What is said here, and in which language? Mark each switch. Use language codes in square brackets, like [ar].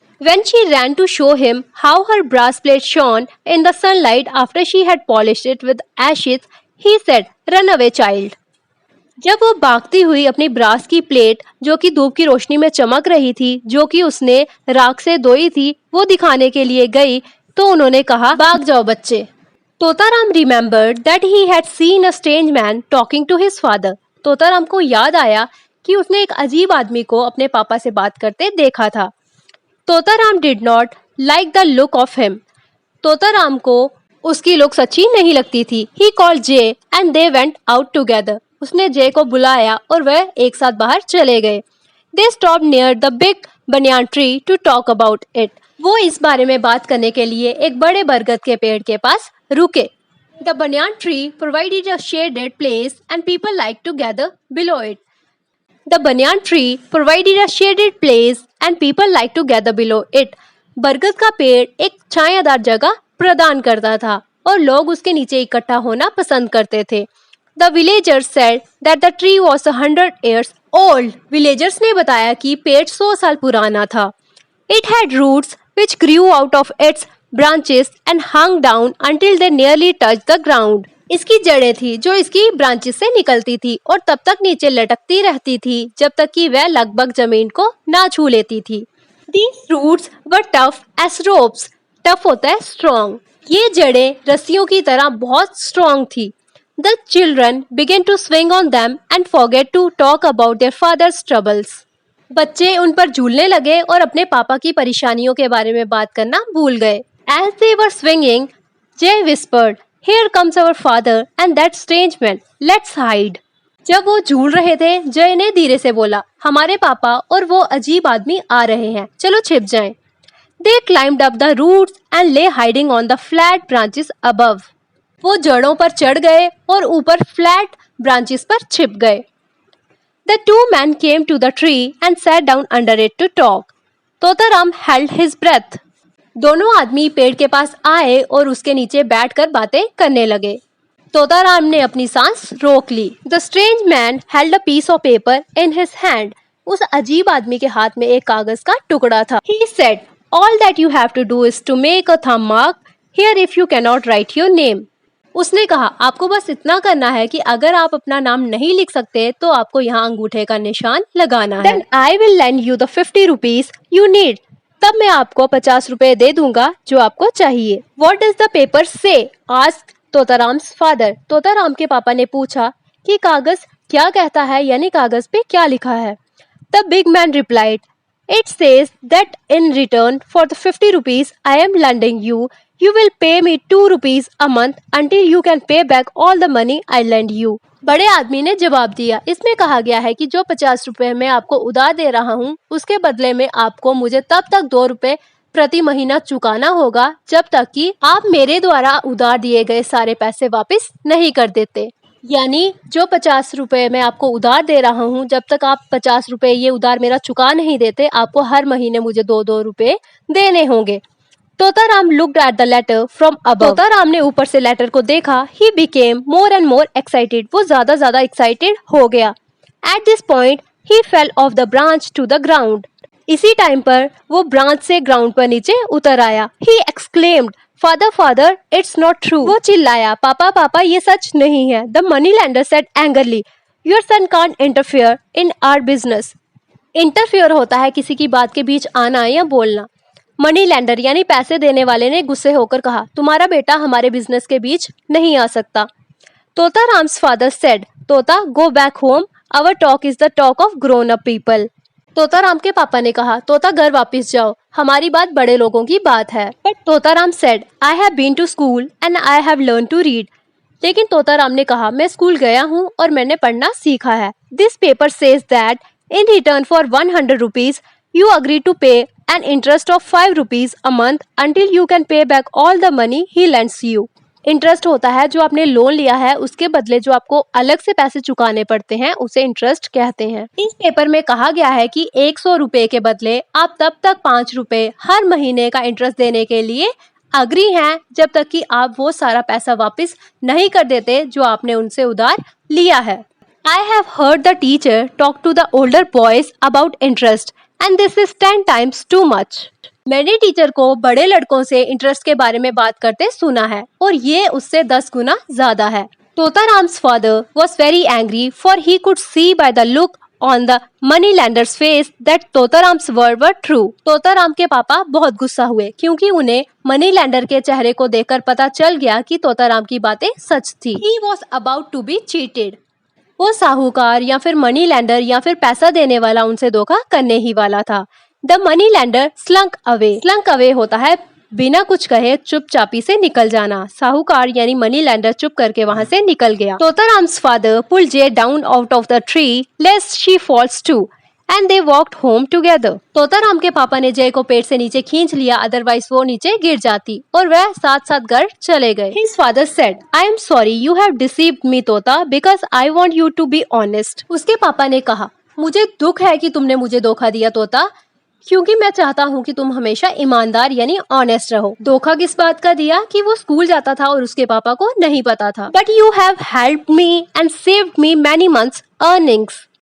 [en] When she ran to show him how her brass plate shone in the sunlight after she had polished it with ashes, he said, "Run away, child." [hi] जब वो भागती हुई अपनी brass की plate जो कि धूप की रोशनी में चमक रही थी, जो कि उसने राख से धोई थी, वो दिखाने के लिए गई तो उन्होंने कहा, भाग जाओ बच्चे। [en] Totaram remembered that he had seen a strange man talking to his father. [hi] Totaram को याद आया कि उसने एक अजीब आदमी को अपने पापा से बात करते देखा था। [en] Totaram did not like the look of him. [hi] Totaram को उसकी लुक अच्छी नहीं लगती थी। [en] He called Jay and they went out together. [hi] उसने जय को बुलाया और वह एक साथ बाहर चले गए। [en] They stopped near the big banyan tree to talk about it. [hi] वो इस बारे में बात करने के लिए एक बड़े बरगद के पेड़ के पास रुके। [en] The banyan tree provided a shaded place and people liked to gather below it. The banyan tree provided a shaded place and people liked to gather below it. [hi] बरगद का पेड़ एक छायादार जगह प्रदान करता था और लोग उसके नीचे इकट्ठा होना पसंद करते थे। [en] The villagers said that the tree was 100 years old. [hi] Villagers ने बताया कि पेड़ 100 साल पुराना था। [en] It had roots which grew out of its branches and hung down until they nearly touched the ground. [hi] इसकी जड़ें थी जो इसकी ब्रांचेस से निकलती थी और तब तक नीचे लटकती रहती थी जब तक कि वह लगभग जमीन को ना छू लेती थी। [en] These roots were tough as ropes. [hi] Tough होता है strong. ये जड़ें रस्सियों की तरह बहुत strong थी। [en] The children began to swing on them and forget to talk about their father's troubles. [hi] बच्चे उन पर झूलने लगे और अपने पापा की परेशानियों के बारे में बात करना भूल गए। [en] As they were swinging, Jay whispered, "Here comes our father and that strange man. Let's hide." [hi] जब वो झूल रहे थे, जय ने धीरे से बोला, हमारे पापा और वो अजीब आदमी आ रहे हैं, चलो छिप जाएं। [en] They climbed up the roots and lay hiding on the flat branches above. [hi] वो जड़ों पर चढ़ गए और ऊपर फ्लैट ब्रांचेस पर छिप गए। [en] The two men came to the tree and sat down under it to talk. Totaram held his breath. [hi] दोनों आदमी पेड़ के पास आए और उसके नीचे बैठकर बातें करने लगे. तोताराम ने अपनी सांस रोक ली. [en] The strange man held a piece of paper in his hand. [hi] उस अजीब आदमी के हाथ में एक कागज का टुकड़ा था. [en] He said, "All that you have to do is to make a thumb mark here if you cannot write your name." [hi] उसने कहा, आपको बस इतना करना है कि अगर आप अपना नाम नहीं लिख सकते तो आपको यहाँ अंगूठे का निशान लगाना है. [en] Then I will lend you the 50 rupees you need. [hi] तब मैं आपको 50 रुपए दे दूंगा जो आपको चाहिए. [en] What does the paper say? asked Totaram's father. [hi] Totaram के पापा ने पूछा कि कागज क्या कहता है, यानी कागज पे क्या लिखा है. [en] The big man replied, "It says that in return for the 50 rupees I am lending you, you will pay me 2 rupees a month until you can pay back all the money I lend you." [hi] बड़े आदमी ने जवाब दिया, इसमें कहा गया है कि जो 50 रुपए मैं आपको उधार दे रहा हूँ उसके बदले में आपको मुझे तब तक 2 रुपए प्रति महीना चुकाना होगा जब तक कि आप मेरे द्वारा उधार दिए गए सारे पैसे वापस नहीं कर देते. यानी जो 50 रुपए मैं आपको उधार दे रहा हूँ, जब तक आप 50 रुपए ये उधार मेरा चुका नहीं देते, आपको हर महीने मुझे 2-2 रुपए देने होंगे. [en] Totaram looked at the letter from above. [hi] Totaram ने ऊपर से लेटर को देखा. [en] He became more and more excited. [hi] वो ज्यादा एक्साइटेड हो गया. [en] At this point, he fell off the branch to the ground. [hi] इसी टाइम पर वो ब्रांच से ग्राउंड पर नीचे उतर आया. [en] He exclaimed, "Father, father, it's not true." [hi] वो चिल्लाया, पापा ये सच नहीं है. [en] The moneylender said angrily, "Your son can't interfere in our business." [hi] Interfere होता है किसी की बात के बीच आना या बोलना. मनी लैंडर यानी पैसे देने वाले ने गुस्से होकर कहा, तुम्हारा बेटा हमारे बिजनेस के बीच नहीं आ सकता. [en] Totaram's father said, Tota go back home, our talk is the talk of grown up people. [hi] Totaram के पापा ने कहा, तोता घर वापस जाओ, हमारी बात बड़े लोगों की बात है. [en] But Totaram said, I have been to school and I have learn to read. [hi] लेकिन तोताराम ने कहा, मैं स्कूल गया हूँ और मैंने पढ़ना सीखा है. [en] This paper says that in return for 100 rupees you agree to pay an interest of 5 rupees a month until you can pay back all the money he lends you. [hi] Interest होता है जो आपने लोन लिया है उसके बदले जो आपको अलग से पैसे चुकाने पड़ते हैं, उसे इंटरेस्ट कहते हैं. इस पेपर में कहा गया है कि 100 रुपए के बदले आप तब तक 5 रुपए हर महीने का इंटरेस्ट देने के लिए अग्री हैं जब तक कि आप वो सारा पैसा वापस नहीं कर देते जो आपने उनसे उधार लिया है. [en] I have heard the teacher talk to the older boys about interest. And this is 10 times too much. [hi] मैंने टीचर को बड़े लड़कों से इंटरेस्ट के बारे में बात करते सुना है और ये उससे 10 गुना ज्यादा है. [en] तोताराम्स फादर was very angry for he could see by the look on the moneylender's face that Totaram's word were true. [hi] Totaram के पापा बहुत गुस्सा हुए क्योंकि उन्हें मनी लैंडर के चेहरे को देखकर पता चल गया कि तोताराम की बातें सच थी. [en] He was about to be cheated. [hi] वो साहूकार या फिर मनी लैंडर या फिर पैसा देने वाला उनसे धोखा करने ही वाला था. [en] The money lender slunk away. [hi] स्लंक away होता है बिना कुछ कहे चुपचापी से निकल जाना. साहूकार यानी मनी लैंडर चुप करके वहाँ से निकल गया. तोताराम्स father pull J down out of the tree लेस्ट she falls to and दे walked home together. Totaram के पापा ने जय को पेड़ से नीचे खींच लिया, अदरवाइज वो नीचे गिर जाती, और वह साथ साथ घर चले गए. [en] His father said, I am sorry you have deceived me Tota because I want you to be honest. [hi] उसके पापा ने कहा, मुझे दुख है कि तुमने मुझे धोखा दिया तोता, क्योंकि मैं चाहता हूँ कि तुम हमेशा ईमानदार यानी ऑनेस्ट रहो. धोखा किस बात का दिया कि वो स्कूल जाता था और उसके पापा को नहीं पता था. [en] But you have helped me and saved me many months earnings.